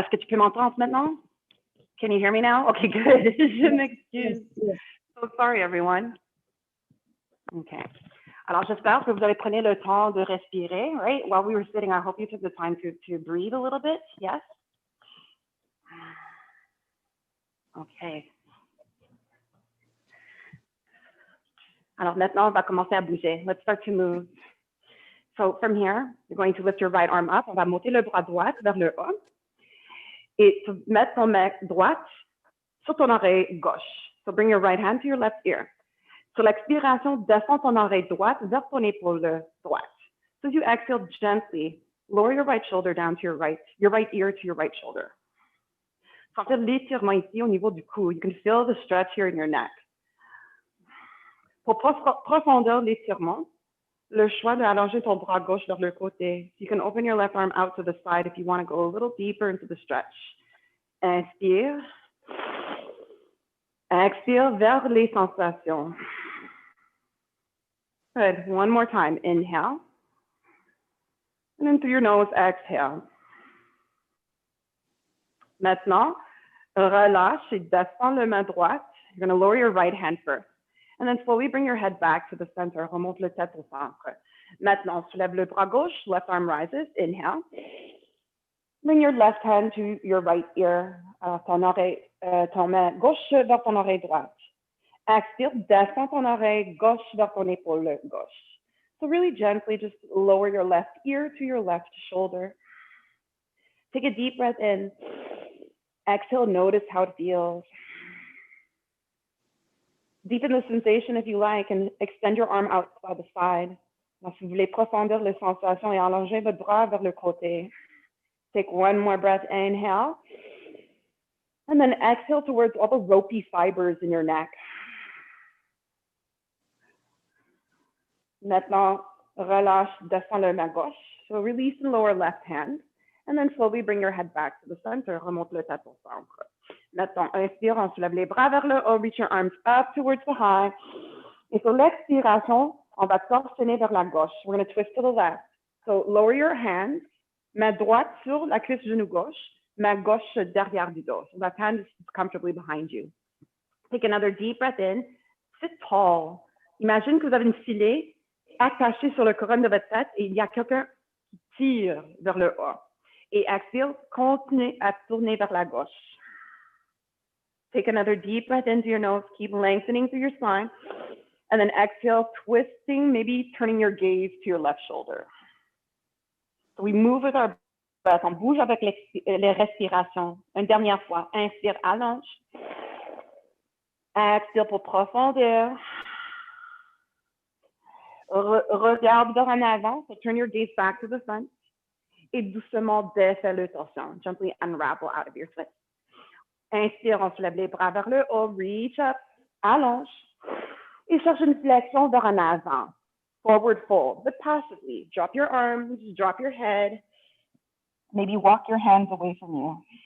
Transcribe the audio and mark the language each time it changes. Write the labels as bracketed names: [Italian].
[French] Est-ce que tu peux m'entendre maintenant? [English] Can you hear me now? Okay, good. [French] Je m'excuse. [English] So sorry, everyone. Okay. [French] Alors, j'espère que vous avez pris le temps de respirer, right? [English] While we were sitting, I hope you took the time to breathe a little bit. Yes? Okay. [French] Alors, maintenant, on va commencer à bouger. [English] Let's start to move. So, from here, you're going to lift your right arm up. [French] On va monter le bras droit vers le haut. Et tu mettre ton main droite sur ton oreille gauche. [English] So, bring your right hand to your left ear. [French] Sur l'expiration, descends ton oreille droite vers ton épaule droite. [English] So as you exhale gently, lower your right shoulder down to your right ear to your right shoulder. [French] So, en fait, l'étirement ici au niveau du cou. [English] You can feel the stretch here in your neck. [French] Pour profondeur l'étirement, le choix d'allonger ton bras gauche vers le côté. [English] You can open your left arm out to the side if you want to go a little deeper into the stretch. [French] Inspire. Expire vers les sensations. [English] Good. One more time. Inhale. And then through your nose, exhale. [French] Maintenant, relâche et descends la main droite. [English] You're going to lower your right hand first. And then slowly bring your head back to the center. [French] Remonte le tête au centre. Maintenant, soulève le bras gauche. [English] Left arm rises. Inhale. Bring your left hand to your right ear. [French] Ton main gauche vers ton oreille droite. Expire, descends ton oreille gauche vers ton épaule gauche. [English] So really gently, just lower your left ear to your left shoulder. Take a deep breath in. Exhale, notice how it feels. Deepen the sensation if you like and extend your arm out by the side. [French] Alors, si vous voulez profondir les sensations et allonger votre bras vers le côté. [English] Take one more breath, inhale. And then exhale towards all the ropey fibers in your neck. [French] Maintenant, relâche, descends la main gauche. [English] So release and lower left hand. And then slowly bring your head back to the center. [French] Remonte le tête au centre. Maintenant, inspire, on soulève les bras vers le haut. [English] Reach your arms up towards the high. [French] Et sur l'expiration, on va torsionner vers la gauche. [English] We're going to twist to the left. So lower your hands. [French] Main droite sur la cuisse genou gauche. Main gauche derrière du dos. [English] So left hand is comfortably behind you. Take another deep breath in. Sit tall. [French] Imagine que vous avez une filet attachée sur le couronne de votre tête et il y a quelqu'un qui tire vers le haut. Et expire, continuez à tourner vers la gauche. [English] Take another deep breath into your nose. Keep lengthening through your spine. And then exhale, twisting, maybe turning your gaze to your left shoulder. So we move with our breath. [French] On bouge avec les respirations. Une dernière fois. Inspire, allonge. Expire pour profondeur. Regarde vers en avant. [English] So turn your gaze back to the front. [French] Et doucement défais le torsion. [English] Gently unravel out of your twist. [French] Inspire, on soulève les bras vers le haut. [English] Reach up. [French] Allonge. Et cherche une flexion vers en avant. [English] Forward fold, but passively. Drop your arms, drop your head. Maybe walk your hands away from you.